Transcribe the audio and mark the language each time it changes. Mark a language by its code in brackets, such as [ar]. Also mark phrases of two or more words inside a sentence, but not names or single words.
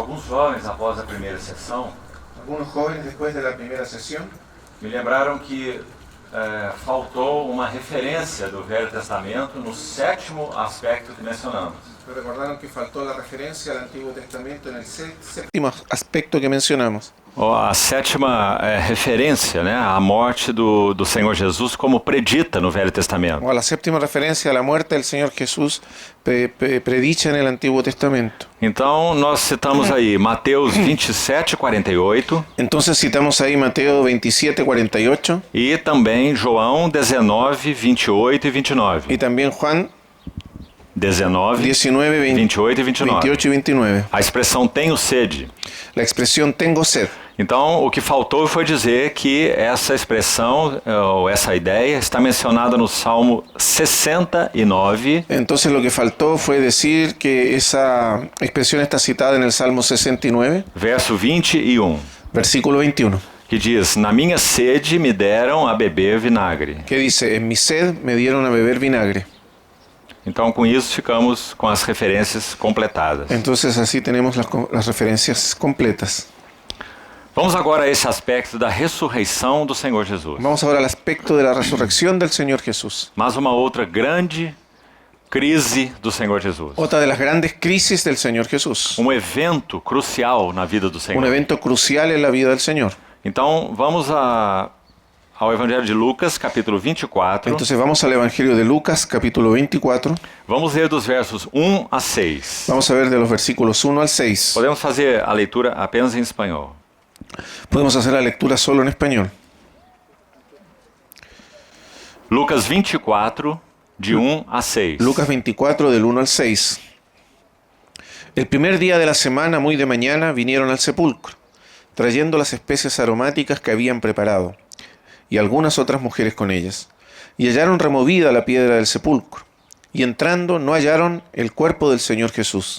[pt] Alguns jovens, após a primeira sessão, [es] Algunos jóvenes después de la primera sesión [pt] me lembraram que faltou uma referência do Velho Testamento no sétimo aspecto que mencionamos. [es] me recordaron que faltó la referencia al Antiguo Testamento en el séptimo aspecto que mencionamos. [pt] A sétima referência, né, à morte do Senhor Jesus como predita no Velho Testamento. [es] O a la séptima referencia a la muerte del Señor Jesús predicha en el Antiguo Testamento. [pt] Então, nós citamos aí Mateus 27, 48 [es] Entonces citamos ahí Mateo 27, 48 [pt] e também João 19, 28 e 29. [es] y también Juan 19, 19, [pt] 28 e 29. [es] 28 y 29. [pt] A expressão tenho sede. [es] La expresión tengo sed. [pt] Então, o que faltou foi dizer que essa expressão, ou essa ideia, está mencionada no Salmo 69, [es] Entonces lo que faltó fue decir que esa expresión está citada en el Salmo 69, [pt] verso 21, [es] versículo 21, [pt] que diz: Na minha sede me deram a beber vinagre. [es] que dice, en mi sed me dieron a beber vinagre. [pt] Então, com isso, ficamos com as referências completadas. [es] Entonces así tenemos las referencias completas. [pt] Vamos agora a esse aspecto da ressurreição do Senhor Jesus. [es] Vamos ahora al aspecto de la resurrección del Señor Jesús. [pt] Mais uma outra grande crise do Senhor Jesus. [es] Otra de las grandes crisis del Señor Jesús. [pt] Um evento crucial na vida do Senhor. [es] Un evento crucial en la vida del Señor. [pt] Então, vamos ao Evangelho de Lucas, capítulo 24. [es] Entonces vamos al Evangelio de Lucas, capítulo 24. [pt] Vamos ler dos versos 1 a 6. [es] Vamos a ver de los versículos 1 al 6. [pt] Podemos fazer a leitura apenas em espanhol. [es] Podemos hacer la lectura solo en español. [pt] Lucas 24, de 1 a 6. [es] Lucas 24, del 1 al 6. El primer día de la semana, muy de mañana, vinieron al sepulcro, trayendo las especias aromáticas que habían preparado, y algunas otras mujeres con ellas, y hallaron removida la piedra del sepulcro, y entrando no hallaron el cuerpo del Señor Jesús.